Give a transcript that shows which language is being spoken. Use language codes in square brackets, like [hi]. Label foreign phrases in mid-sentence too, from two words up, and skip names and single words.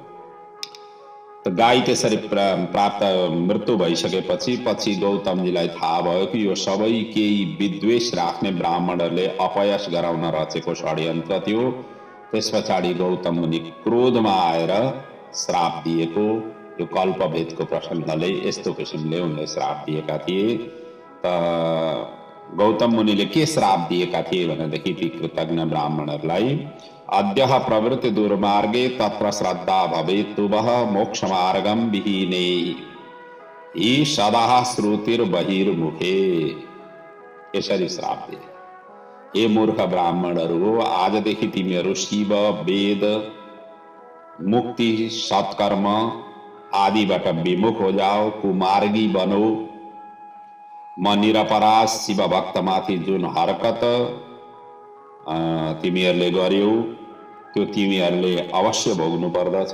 [ne] त गाई त्यसरी प्राप्त मृत्यु भइसकेपछि पछि गौतमजीलाई थाहा भयो कि यो सबै केही विद्वेष राख्ने ब्राह्मणहरूले अपयश गराउन रचेको षड्यन्त्र थियो। त्यस पछाडि गौतम मुनि क्रोधमा आएर श्राप दिएको यो कल्पभेदको प्रसङ्गले यस्तो किसिमले उनले श्राप दिएका थिए। त गौतम मुनिले के श्राप दिएका थिए भनेदेखि ती कृतज्ञ ब्राह्मणहरूलाई, [sa] अद्यः प्रवृत्ति दुर्मार्गे तत्र श्रद्धा भवेत् तुभः मोक्ष मार्गम विहीने हि सदा श्रुतिर बहिर्मुखे। [ne] यसरी श्राप दिए, हे मूर्ख ब्राह्मणहरू हो, आजदेखि तिमीहरू शिव वेद मुक्ति सत्कर्म आदिबाट विमुख [hi] हो जाओ, [ne] कुमार्गी बनो। म निरपराध शिव भक्तमाथि जुन हरकत तिमीहरूले गर्यौ त्यो तिमीहरूले अवश्य भोग्नु पर्दछ।